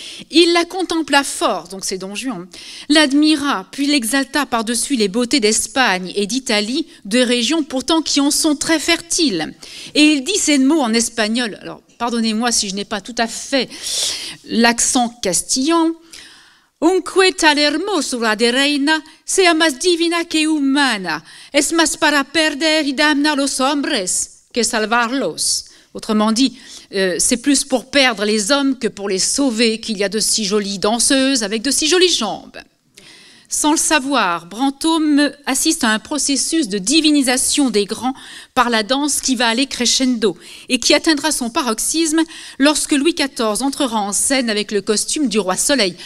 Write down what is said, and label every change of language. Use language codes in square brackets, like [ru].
[fr] Il la contempla fort, donc c'est Don Juan, l'admira, puis l'exalta par-dessus les beautés d'Espagne et d'Italie, deux régions pourtant qui en sont très fertiles. Et il dit ces mots en espagnol, alors pardonnez-moi si je n'ai pas tout à fait l'accent castillan. [es] Unque tal hermosura de reina sea más divina que humana, es más para perder y damnar los hombres que salvarlos. [fr] Autrement dit, c'est plus pour perdre les hommes que pour les sauver qu'il y a de si jolies danseuses avec de si jolies jambes. Sans le savoir, Brantôme assiste à un processus de divinisation des grands par la danse qui va aller crescendo et qui atteindra son paroxysme lorsque Louis XIV entrera en scène avec le costume du roi Soleil.